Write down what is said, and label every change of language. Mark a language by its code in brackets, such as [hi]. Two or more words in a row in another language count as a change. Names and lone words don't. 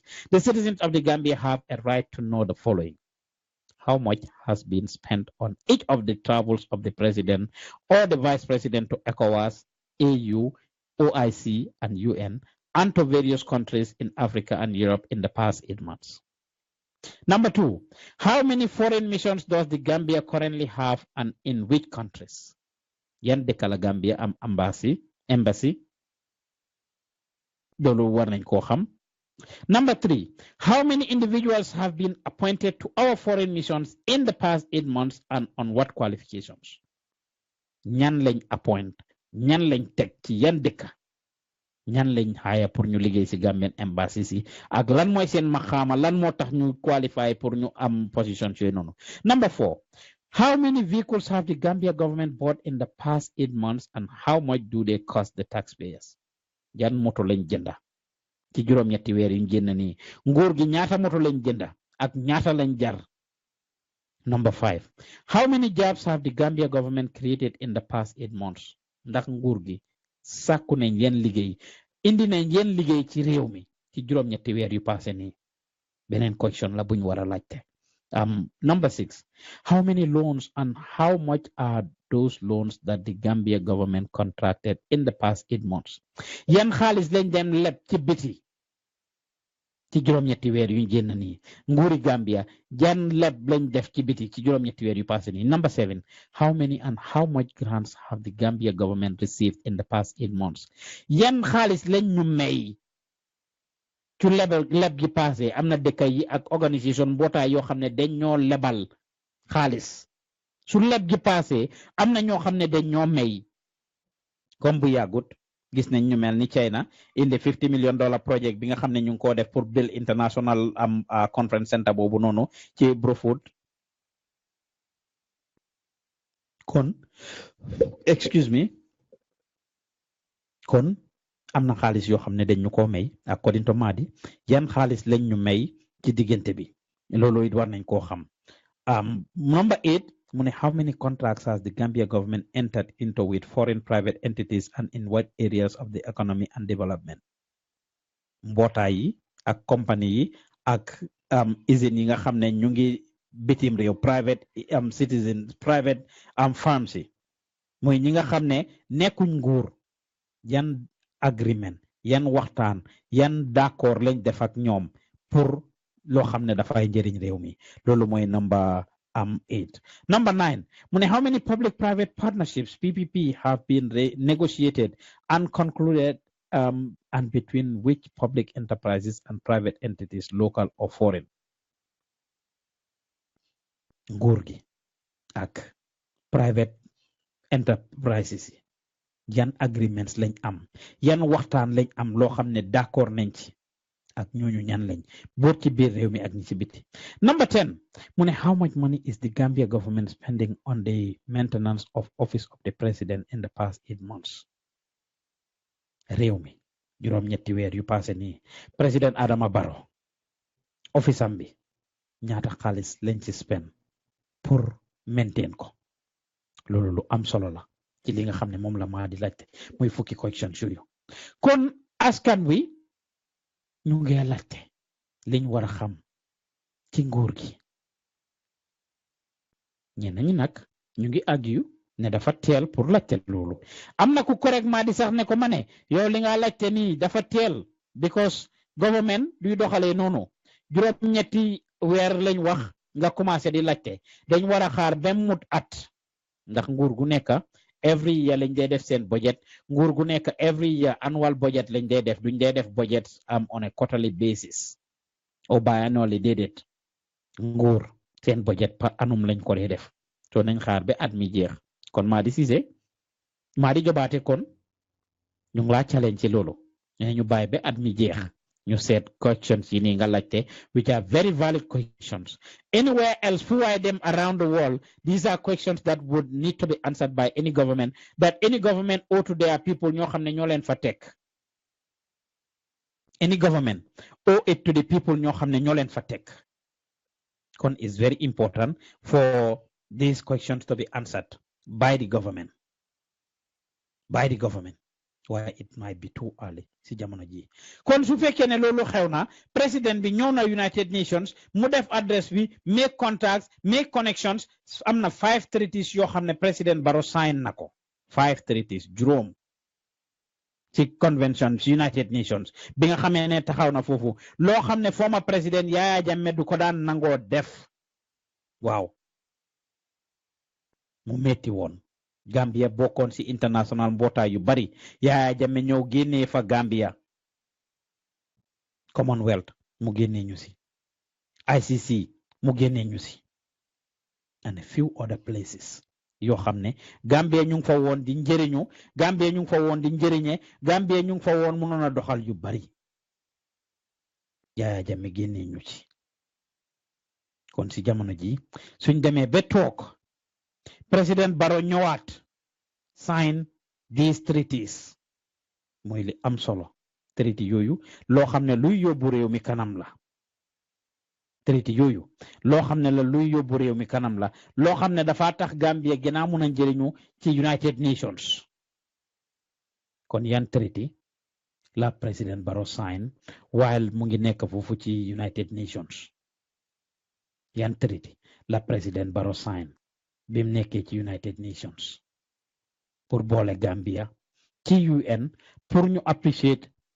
[en] The citizens of the Gambia have a right to know the following: how much has been spent on each of the travels of the President or the Vice President to ECOWAS, AU, OIC, and UN, and to various countries in Africa and Europe in the past 8 months. Number 2, how many foreign missions does the Gambia currently have and in which countries? [wo] Yan dëkk la Gambia am embassy. Loolu war nañ koo xam. [en] Number 3, how many individuals have been appointed to our foreign missions in the past 8 months and on what qualifications? [wo] Ñan lañ appoint, ñan lañ teg ci yan dëkk, ñan lañ hire pour ñu liggéey ci [en] Gambian embassy [wo] si, ak lan mooy seen maxaama, lan moo tax ñu qualify pour ñu am position ci noonu. [en] Number 4, how many vehicles have the Gambia government bought in the past 8 months and how much do they cost the taxpayers? [wo] Yan moto lañ jënda ci juróom ñetti weer yu génn nii, nguur gi ñaata moto lañ jënda ak ñaata lañ jar. [en] Number 5, how many jobs have the Gambia government created in the past 8 months? [wo] Ndax nguur gi sàkku nañ yen liggéey, indi nañ yen liggéey ci réew mi ci juróom ñetti weer yu passé nii. Beneen question la buñ war a laajte. [en] Number 6, how many loans and how much are those loans that the Gambia government contracted in the past 8 months? [wo] Yan xaalis lañ dem leb ci biti ci juróom ñetti weer yu génn nii, nguuri Gambia jan leb lañ def ci biti ci juróom ñetti weer yu passé nii. [en] Number 7, how many and how much grants have the Gambia government received in the past 8 months? [wo] Yan xaalis lañ ñu may ci leb gi passé. Am na dëkk yi ak organisation mbootaay yoo xam ne dañ ñoo lebal xaalis su leb gi passé. Am na ñoo xam ne dañ ñoo may, comme bu yàggut gis nañ ñu mel ni China indi [en] $50 million project [wo] bi nga xam ne ñu ngi koo def pour [en] build international conference center [wo] boobu noonu ci Brufut. Kon [en] excuse me, [wo] kon am na xaalis yoo xam ne dañ ñu koo may [en] according to [wo] Madi. Yan xaalis lañ ñu may ci diggante bi, loolu it war nañ koo xam. [en] Number 8, [wo] mu ne [en] how many contracts has the Gambia government entered into with foreign private entities and in what areas of the economy and development? [wo] Mbootaay yi ak company yi ak usines yi nga xam ne ñu ngi bitim réew, [en] private citizens, private firms [wo] yi, mooy ñi nga xam ne nekkuñ nguur, yan agreement, yan waxtaan, yan d'accord lañ def ak ñoom pour loo xam ne dafay njëriñ réew mi loolu mooy number 8. [en] Number 9 [wo] mu ne [en] how many public-private partnerships PPP have been negotiated and concluded and between which public enterprises and private entities, local or foreign? [wo] Nguur gi ak [en] private enterprises [wo] yi yan agreements lañ am yan waxtaan lañ am loo xam ne d'accord nañ ci ak ñooñu ñan lañ boot ci biir réew mi ak ñi ci biti. [en] Number 10 [wo] mu ne [en] how much money is the Gambia government spending on the maintenance of office of the president in the past 8 months? [wo] réew mi juróom-ñetti weer yu passé nii président Adama Barrow office am bi ñaata xaalis lañ ci spend pour maintain ko loolu lu am solo la ci li nga xam ne moom la maa di laajte muy fukki questions yooyu kon askan wi ñu ngi laajte liñ war a xam ci nguur gi ñenn ñi nag ñu ngi argue ne dafa teel pour laajte loolu am na ku correctement di sax ne ko ma ne yow li nga laajte nii dafa teel [en] because government [wo] duy doxalee noonu juróom-ñetti weer lañ wax nga commencé di laajte dañ war a xaar ba mut at ndax nguur gu nekk [en] every year [wo] lañ dee def seen budget nguur gu nekk [en] every year annual budget [wo] lañ dee def duñ dee def [en] budget on a quarterly basis or biannually [wo] déedéet nguur seen budget [fr] par annum [wo] lañ ko dee def so nañ xaar ba at mi jeex kon maa di Cissé maa di jobaate kon ñu ngi laa challenge ci loolu ñu bàyyi ba at mi jeex ñu seet questions yi nii nga laajte [en] which are very valid questions. Anywhere else fu waay dem around the world these are questions that would need to be answered by any government that any government owe to their people [wo] ñoo xam ne ñoo leen fa teg [en] any government owe it to the people [wo] ñoo xam ne ñoo leen fa teg [en] kon is very important for these questions to be answered by the government why it might be too early [wo] si jamono ji kon su fekkee ne loolu xew na président bi ñëw na United Nations mu def adresse bi [en] make contacts make connections [wo] am na 5 treaties yoo xam ne président Barrow sign na ko 5 treaties juróom ci conventions United Nations bi nga xamee ne taxaw na foofu loo xam ne former président Yaya Jammeh du ko daan nangoo def waaw mu metti woon Gambia bokkoon ci international mbootaay yu bari Yaya Jammeh ñëw génnee fa Gambia Commonwealth mu génnee ñu ci ICC mu génnee ñu ci [en] and a few other places [wo] yoo xam ne Gambia ñu ngi fa woon di njëriñu Gambia ñu ngi fa woon di njëriñe Gambia ñu ngi fa woon mënoon a doxal yu bari Yaya Jammeh génnee ñu ci kon ci jamono ji suñ demee ba toog President Barrow ñëwaat [en] sign these treaties [wo] mooy li am solo treaty yooyu loo xam ne luy yóbbu réew mi kanam la treaty yooyu loo xam ne la luy yóbbu réew mi kanam la loo xam ne dafa tax Gambia gën a mun a njëriñu ci United Nations kon yan treaty la President Barrow sign while mu ngi nekk foofu ci United Nations yan treaty la President Barrow sign bi mu nekkee ci United Nations pour boole Gambia ci UN pour ñu appreciate